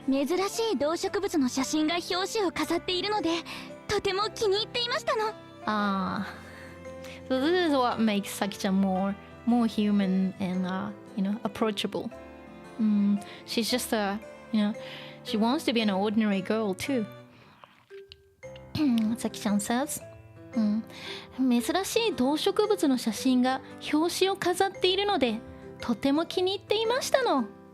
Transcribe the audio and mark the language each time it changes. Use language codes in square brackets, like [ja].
[ja] 珍しい動植物の写真が表紙を飾っているので、とても気に入っていましたの。 [en] So this is what makes Saki-chan more human and approachable. She's just she wants to be an ordinary girl too. Saki-chan says, [ja] 珍しい動植物の写真が表紙を飾っているので、とても気に入っていましたの。